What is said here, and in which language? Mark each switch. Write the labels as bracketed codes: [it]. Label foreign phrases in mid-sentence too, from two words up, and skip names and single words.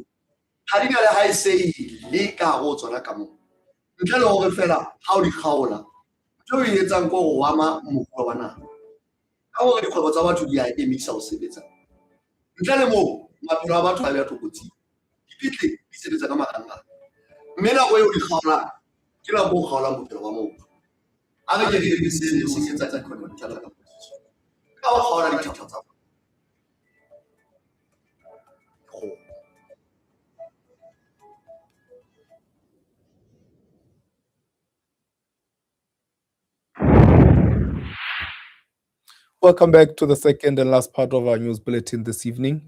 [st] ha di na le high say le ka go tsona ka mo ntle le hore fela ha o di kgaola tlo e etsang ko go wama moruo wa naha ka hore dikgwebo tsa batho di a emisa ho sebetsa ntle le moo maphelo a batho a be a tlokotsing dipitle di sebetsa ka marang-rang mme nako eo di kgaolang ke la go kgaola bophelo ba motho a re ke re emiseng mo senyetsa Ecana Telecom ka ho kgaola dithapo tsa batho. [en] Welcome back to the second and last part of our news bulletin this evening.